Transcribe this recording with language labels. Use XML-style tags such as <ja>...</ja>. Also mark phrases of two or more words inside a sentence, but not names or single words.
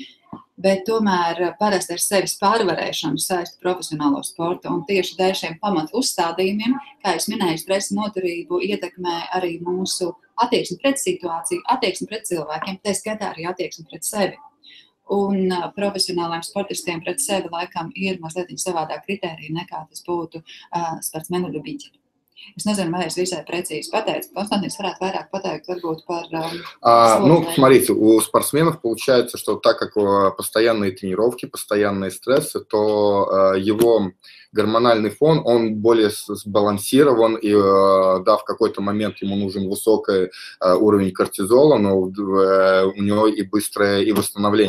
<lv>Bet tomēr parasti ar sevis pārvarēšanu saista profesionālo sportu, un tieši dēļ šiem pamatu uzstādījumiem, kā es minēju, stresa noturību ietekmē arī mūsu attieksmi pret situāciju, attieksmi pret cilvēkiem, tā skaitā arī attieksmi pret sevi. Un profesionāliem sportistiem pret sevi laikam ir mazliet savādāk kritērija nekā tas būtu</lv> <ru>спортсменов любителей.</ru> <lv>Es nezinu, vai es visai прецизно pateicu. Константин, varētu vairāk pateikt varbūt par...</lv> <ru>Смотрите, у спортсменов получается, что так как постоянные тренировки, постоянные стрессы, то его гормональный фон, он более сбалансирован, и да, в какой-то момент ему нужен высокий уровень кортизола, но у него и быстрое и восстановление.</ru>